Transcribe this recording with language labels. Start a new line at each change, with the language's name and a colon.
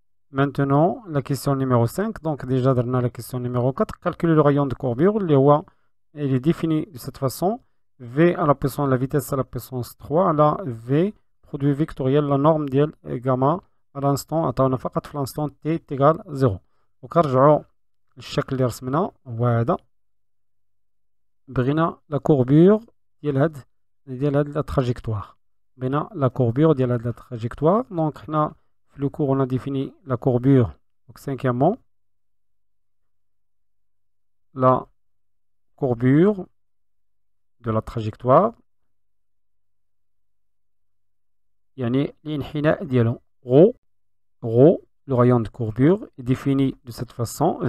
French: Maintenant, la question numéro 5. Donc, déjà, dans la question numéro 4, calculer le rayon de courbure. Il est défini de cette façon. V à la puissance, la vitesse à la puissance 3, à la V, produit vectoriel, la norme de gamma à l'instant, à l'instant t est égal 0.
Arabic: Donc, نرجعوا الشكل اللي رسمناه هو هذا. بغينا لا كوربور ديال هاد لا تراجيكتوار. بغينا لا كوربور ديال هاد لا تراجيكتوار. دونك حنا في لو كور
French: on a défini la courbure. Donc cinquièmement, la courbure de la trajectoire
Arabic: يعني الانحناء ديالو
French: rho le rayon de courbure est défini de cette façon.